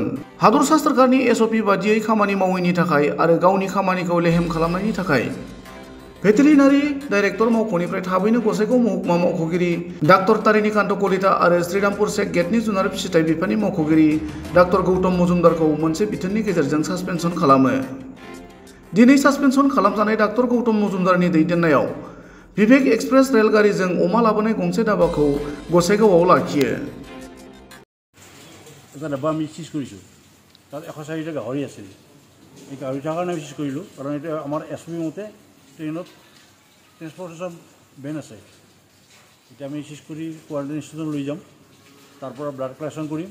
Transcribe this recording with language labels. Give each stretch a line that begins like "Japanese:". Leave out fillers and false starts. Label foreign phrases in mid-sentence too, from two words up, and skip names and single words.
Bodo: हादरसा सरकारनि एसअपि बादियै खामानि मावैनि थाखाय आरो गावनि खामानिखौ लेहेम खालामनायनि थाखाय भेटेरिनारि डाइरेक्टर मावख'निफ्राय थाबैनो गसाइगाव महकुमा मावख'गिरि डाक्टर तारिणीकान्त कलिता आरो श्रीरामपुर चेक गेटनि जुनार फिसिथाय बिफाननि मावख'गिरि डाक्टर गौतम मजुमदारखौ मोनसे बिथोननि गेजेरजों सासपेनसन खालामो। दिनै सासपेनसन खालामजानाय डाक्टर गौतम मजुमदारनि दैदेननायाव विवेक एक्सप्रेस रेलगारिजों अमा लाबोनाय गंसे दाब्बाखौ गसाइगावआव लाखियो।
Assamese: এটা ডাব্বা আমি চিজ কৰিছোঁ, তাত 104টা গাহৰি আছিল। এই গাহৰি থকাৰ কাৰণে চিজ কৰিলোঁ, কাৰণ এতিয়া আমাৰ এছপি মতে ট্ৰেইনত ট্ৰেন্সপৰ্টেশ্যন বেন আছে। এতিয়া আমি চিজ কৰি কোৱাৰেণ্টাইন ইনষ্টিটিউটত লৈ যাম, তাৰ পৰা ব্লাড কালেকশ্যন কৰিম।